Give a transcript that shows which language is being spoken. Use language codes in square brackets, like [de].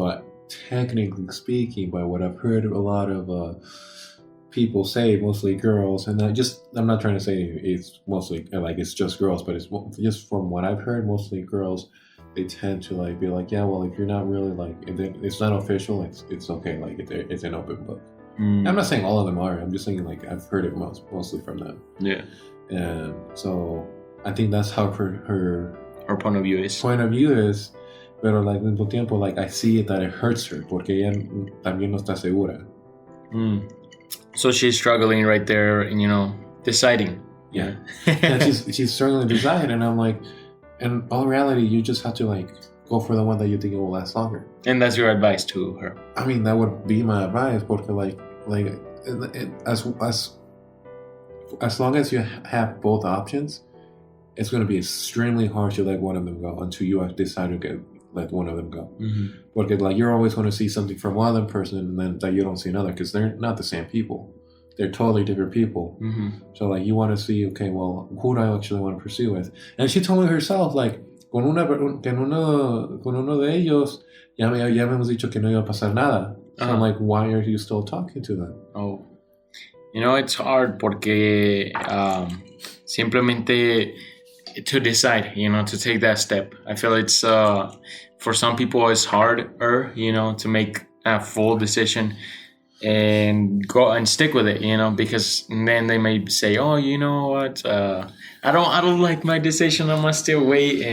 [en] So technically speaking, by what I've heard a lot of people say, mostly girls, and I'm not trying to say it's mostly like it's just girls, but it's just from what I've heard, mostly girls, they tend to like be like, yeah, well, if you're not really like, if it's not official, it's okay, like it's an open book. I'm not saying all of them are. I'm just saying like I've heard it mostly from them. Yeah. And so I think that's how her point of view is. [es] Pero like al mismo tiempo, like [en] I see it that it hurts her [es] porque ella también no está segura. [en] So she's struggling right there, and deciding. Yeah. Yeah, she's struggling to decide, and I'm like, in all reality, you just have to like go for the one that you think it will last longer. And that's your advice to her. I mean, that would be my advice, [es] porque [en] like as long as you have both options, it's going to be extremely hard to let one of them go until you decide to let one of them go. Because like you're always going to see something from one other person, and then that you don't see another, because they're not the same people. They're totally different people. So like you want to see, okay, well, who do I actually want to pursue with? And she told me herself, [es] like, con uno de ellos ya habíamos dicho que no iba a pasar nada. [en] So I'm like, why are you still talking to them? Oh, it's hard [es] porque [en] simplemente to decide, to take that step. I feel it's for some people it's harder, to make a full decision and go and stick with it, because then they may say, oh, you know what, I don't like my decision, I must still wait.